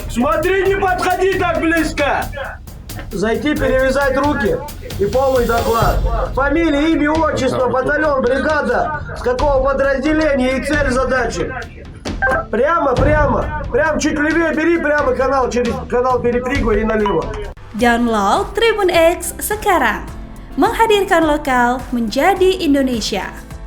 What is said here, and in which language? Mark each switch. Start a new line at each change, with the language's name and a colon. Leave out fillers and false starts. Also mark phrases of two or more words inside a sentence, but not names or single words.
Russian: Смотри, не подходи так близко. Зайти, перевязать руки и полный доклад. Фамилия, имя, отчество, батальон, бригада, с какого подразделения и цель задачи. Прямо, чуть левее бери, прямо через канал перепрыгивай и налево.
Indonesian: Download Tribun X sekarang, menghadirkan lokal menjadi Indonesia.